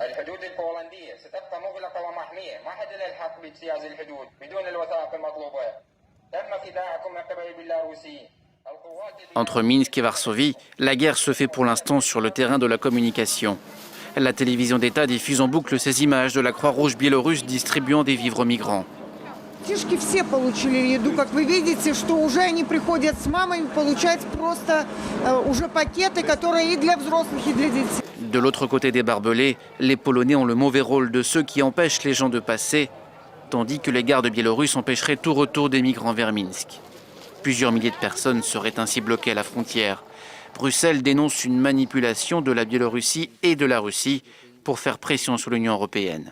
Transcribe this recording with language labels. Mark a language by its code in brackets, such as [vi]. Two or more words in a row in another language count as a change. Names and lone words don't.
[fr] Entre Minsk et Varsovie, la guerre se fait pour l'instant sur le terrain de la communication. La télévision d'État diffuse en boucle ces images de la Croix-Rouge biélorusse distribuant des vivres aux migrants. [ru] Детишки все получили еду, как вы видите, что уже они приходят с мамами, получают просто уже пакеты, которые и для взрослых, и для детей. [fr] De l'autre côté des barbelés, les Polonais ont le mauvais rôle de ceux qui empêchent les gens de passer, tandis que les gardes biélorusses empêcheraient tout retour des migrants vers Minsk. Plusieurs milliers de personnes seraient ainsi bloquées à la frontière. Bruxelles dénonce une manipulation de la Biélorussie et de la Russie pour faire pression sur l'Union européenne.